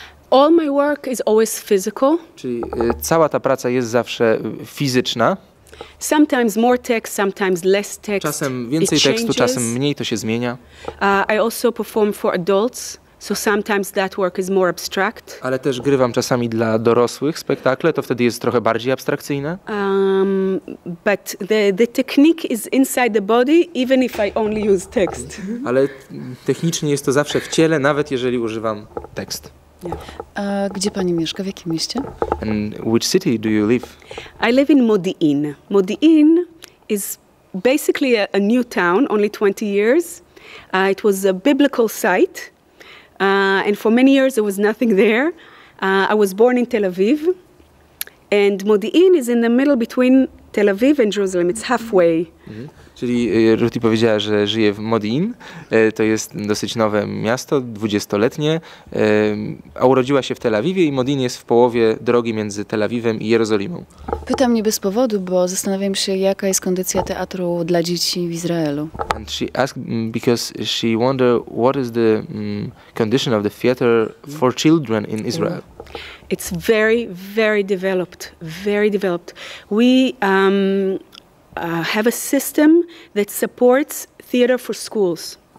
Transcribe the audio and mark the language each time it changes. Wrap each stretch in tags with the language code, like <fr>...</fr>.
<en>All my work is always physical.</en> <pl>Czyli cała ta praca jest zawsze fizyczna.</pl> <en>Sometimes more text, sometimes less text.</en> <pl>Czasem więcej tekstu, czasem mniej, to się zmienia.</pl> <en>I also perform for adults, so sometimes that work is more abstract.</en> <pl>Ale też grywam czasami dla dorosłych spektakle, to wtedy jest trochę bardziej abstrakcyjne.</pl> <en>But the technique is inside the body, even if I only use text.</en> <pl>Ale technicznie jest to zawsze w ciele, nawet jeżeli używam tekst. A gdzie pani mieszka? W jakim mieście?</pl> <en>And which city do you live? I live in Modi'in. Modi'in is basically a new town, only 20 years. It was a biblical site, and for many years there was nothing there. I was born in Tel Aviv, and Modi'in is in the middle between Tel Aviv and Jerusalem. It's halfway.</en> <pl>Czyli Ruti powiedziała, że żyje w Modi'in. To jest dosyć nowe miasto, 20-letnie, a urodziła się w Tel Awiwie i Modi'in jest w połowie drogi między Tel Awiwem i Jerozolimą. Pytam nie bez powodu, bo zastanawiam się, jaka jest kondycja teatru dla dzieci w Izraelu.</pl> <en>And she asked because she wondered what is the condition of the theater for children in Israel. It's very, very developed, very developed. We have a system that supports theater for schools.</en>